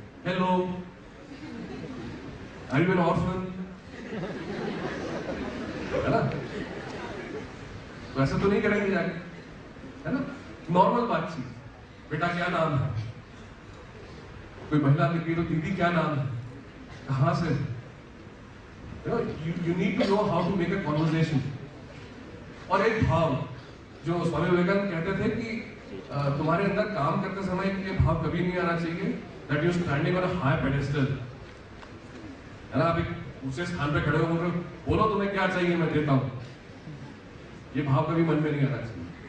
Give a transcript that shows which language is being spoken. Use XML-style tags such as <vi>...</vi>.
<en>hello, are you an orphan,</en> <hi>है ना? वैसे तो नहीं करेंगे जाके, है ना? नॉर्मल बातचीत, बेटा क्या नाम है? कोई महिला निकली तो दीदी क्या नाम है, कहां से?</hi> <en>You need to know how to make a conversation.</en> <hi>और एक भाव जो स्वामी विवेकानंद कहते थे कि तुम्हारे अंदर काम करते समय ये भाव कभी नहीं आना चाहिए</hi> <en>that you standing on a high pedestal,</en> <hi>है ना? आप एक ऊंचे स्थान पे खड़े हो, बोलो तुम्हें क्या चाहिए मैं देता हूं, ये भाव कभी मन में नहीं आना चाहिए।</hi>